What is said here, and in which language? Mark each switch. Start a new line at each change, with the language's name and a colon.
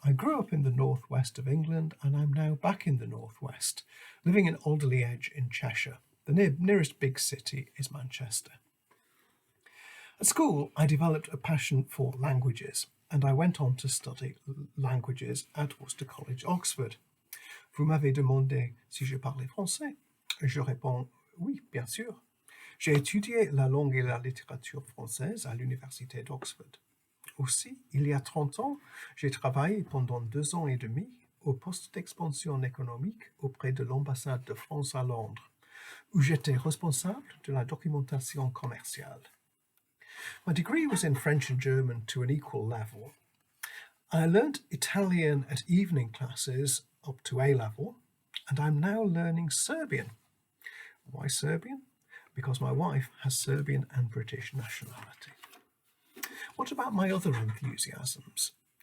English: I grew up in the northwest of England and I'm now back in the northwest, living in Alderley Edge in Cheshire. The nearest big city is Manchester. At school, I developed a passion for languages and I went on to study languages at Worcester College, Oxford.
French: Vous m'avez demandé si je parlais français. Je réponds oui, bien sûr. J'ai étudié la langue et la littérature française à l'université d'Oxford. Aussi, il y a 30 ans, j'ai travaillé pendant 2 ans et demi au poste d'expansion économique auprès de l'ambassade de France à Londres, où j'étais responsable de la documentation commerciale.
English: My degree was in French and German to an equal level. I learned Italian at evening classes up to A level, and I'm now learning Serbian. Why Serbian? Because my wife has Serbian and British nationality. What about my other enthusiasms?